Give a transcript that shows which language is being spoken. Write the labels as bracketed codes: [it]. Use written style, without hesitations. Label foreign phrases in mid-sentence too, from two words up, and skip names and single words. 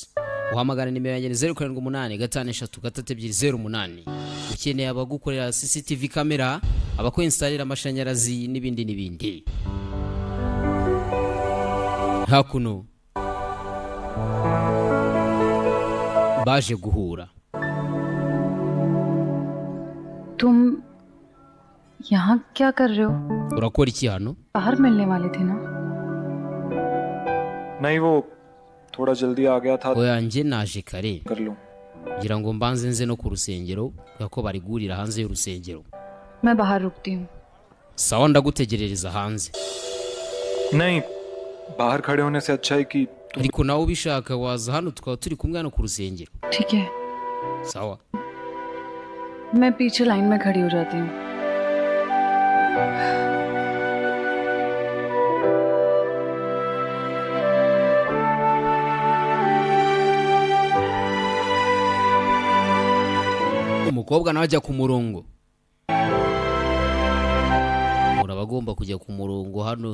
[rw] uhamagara nimero yanjye 0785533208. ukeneye abagukorera [en] CCTV camera, [rw] abakwinstallira amashanyarazi n'ibindi. hakuno baje guhura [hi] तुम यहाँ क्या कर रहे हो? [rw] urakora iki hano? [hi] बाहर मिलने वाले थे ना? नहीं, वो थोड़ा जल्दी आ गया था, [rw] oya nje naje kare [hi] कर लूं. [rw] ngira ngo mbanze nze no ku rusengero ko bari guhurira hanze y'urusengero. [hi] मैं बाहर रुकती हूँ. [rw] sawa ndagutegerereza hanze. [hi] नहीं, बाहर खड़े होने से अच्छा है कि [rw] ariko nawe ubishaka waza hano tukaba turi kumwe hano ku rusengero. [hi] ठीक है, [rw] sawa [hi] मैं पीछे लाइन में खड़ी हो जाती हूँ. [rw] umukobwa nawe ajya ku murongo. uraba agomba kujya ku murongo hano.